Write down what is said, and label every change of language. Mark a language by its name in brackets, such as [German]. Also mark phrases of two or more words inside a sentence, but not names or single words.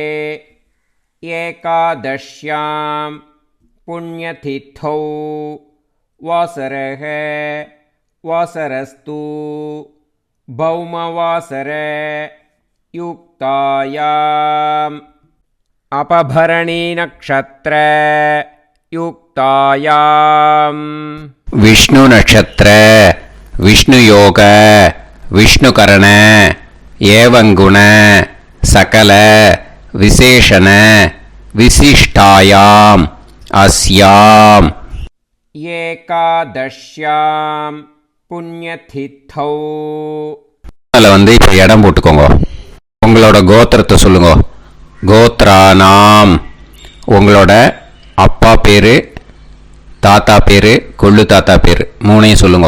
[Sanskrit] एकादश्यां पुण्यतिथौ वासरः वासरस्तु भौमवासर युक्तायाम् अपभरणी नक्षत्र युक्तायाम् विष्णु नक्षत्र विष्णु योग विष्णुकरण एवं गुण सकल विशेषण विशिष्टायाम् अस्याम् एकादश्यां पुण्यतिथौ. [Tamil] அதில் வந்து இப்போ இடம் போட்டுக்கோங்க. உங்களோட கோத்திரத்தை சொல்லுங்க. கோத்ரானாம். உங்களோட அப்பா பேர், தாத்தா பேர், கொள்ளு தாத்தா பேர் 3ஐயும் சொல்லுங்க.